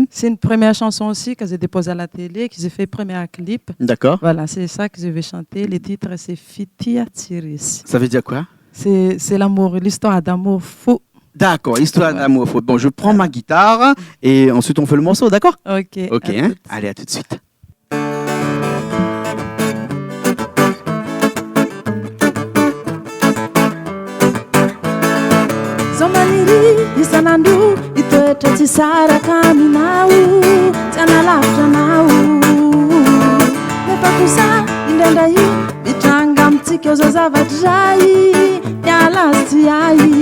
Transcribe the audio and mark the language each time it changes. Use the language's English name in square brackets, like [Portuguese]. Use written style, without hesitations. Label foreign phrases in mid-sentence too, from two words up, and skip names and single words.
[French] C'est une première chanson aussi que j'ai déposée à la télé, que j'ai fait premier clip. D'accord. Voilà, c'est ça que je vais chanter. Le titre, c'est Fitia Tiris. Ça veut dire quoi? C'est l'amour, l'histoire d'amour fou. D'accord, histoire Ouais. d'amour. Bon, je prends ma guitare et ensuite on fait le morceau, d'accord? Ok. Ok, à hein? toutes. Allez, à tout de suite. [Malagasy] Zomaniri isanandu itoetra tsy saraka aminao tsy analavitra anao nefa kosa indraindray mitranga amitsika zao zavatra iray miala sy ay